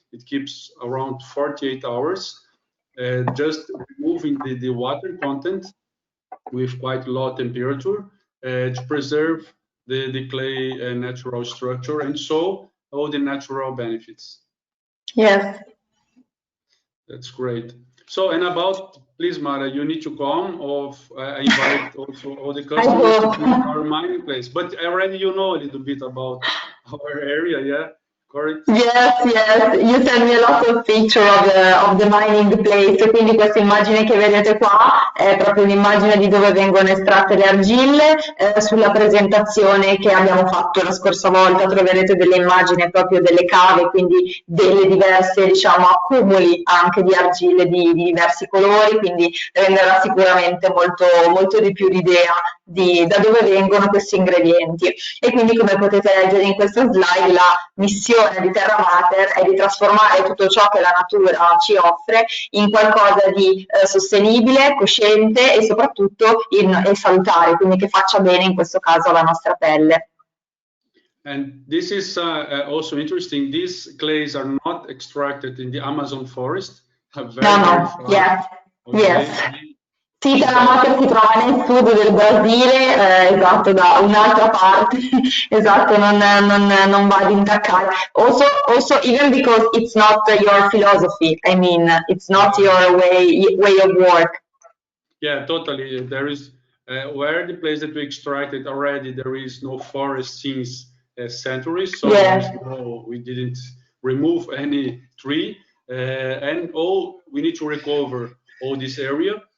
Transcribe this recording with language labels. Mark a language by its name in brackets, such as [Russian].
[English] It keeps around 48 hours, just removing the water content with quite low temperature to preserve the clay natural structure, and so all the natural benefits. Yes. That's great. So, and about, please, Mara, you need to come of invite also all the customers to visit our mining place. But already you know a little bit about our area, yeah? Correct? Yes, yes, you sent me a lot of picture of the mining place, [Italian] quindi questa immagine che vedete qua è proprio un'immagine di dove vengono estratte le argille. Sulla presentazione che abbiamo fatto la scorsa volta troverete delle immagini proprio delle cave, quindi delle diverse, diciamo, accumuli anche di argille di diversi colori, quindi renderà sicuramente molto di più l'idea di da dove vengono questi ingredienti. E quindi, come potete leggere in questa slide, la missione di Terra Mater è di trasformare tutto ciò che la natura ci offre in qualcosa di sostenibile, cosciente e soprattutto salutare, quindi che faccia bene in questo caso alla nostra pelle. [English] And this is also interesting. These clays are not extracted in the Amazon forest. Very far. Yes, okay. Yes. [Italian] Sì, Terra Mater si trova nel sud del Brasile, esatto, da un'altra parte, esatto, non va ad intaccare. [English] Also, even because it's not your philosophy, I mean, it's not your way of work. Yeah, totally. There is, where the place that we extracted already, there is no forest since centuries, so we didn't remove any tree, and we need to recover all this area.